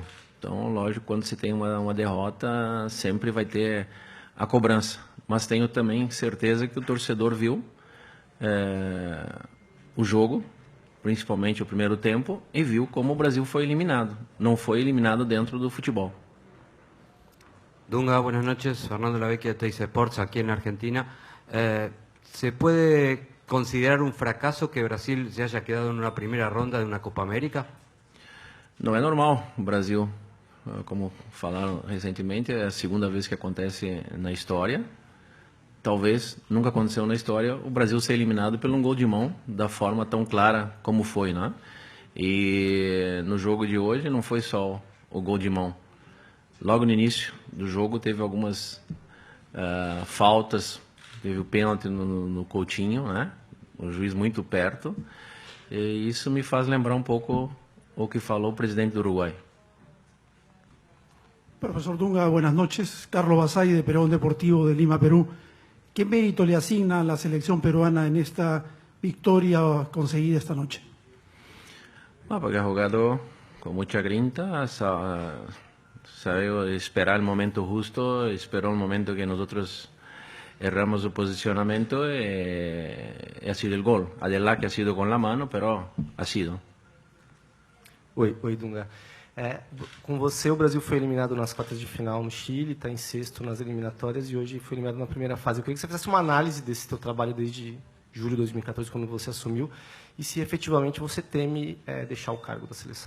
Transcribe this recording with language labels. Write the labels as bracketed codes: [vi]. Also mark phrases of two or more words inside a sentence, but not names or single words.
[pt] Então, lógico, quando se tem uma derrota, sempre vai ter a cobrança. Mas tenho também certeza que o torcedor viu o jogo, principalmente o primeiro tempo, e viu como o Brasil foi eliminado. Não foi eliminado dentro do futebol. [es] Dunga, buenas noches. Fernando Lavecchia de Teis Sports, aquí en Argentina. ¿Se puede considerar un fracaso que Brasil se haya quedado en una primera ronda de una Copa América? [pt] Não é normal o Brasil, como falaram recentemente, é a segunda vez que acontece na história. Talvez nunca aconteceu na história o Brasil ser eliminado por um gol de mão da forma tão clara como foi, né? E no jogo de hoje não foi só o gol de mão. Logo no início do jogo teve algumas faltas teve o pênalti no Coutinho, né? O juiz muito perto. E isso me faz lembrar um pouco o que falou o presidente do Uruguai. [es] Profesor Dunga, buenas noches. Carlos Basay, de Perón Deportivo de Lima, Perú. ¿Qué mérito le asigna a la selección peruana en esta victoria conseguida esta noche? Porque ha jugado con mucha grinta, sabe esperar el momento justo, esperó el momento que nosotros erramos el posicionamiento y ha sido el gol. Adelante ha sido con la mano, pero ha sido. [pt] Oi, Dunga. Com você, o Brasil foi eliminado nas quartas de final no Chile, está em sexto nas eliminatórias e hoje foi eliminado na primeira fase. Eu queria que você fizesse uma análise desse seu trabalho desde julho de 2014, quando você assumiu, e se efetivamente você teme deixar o cargo da seleção.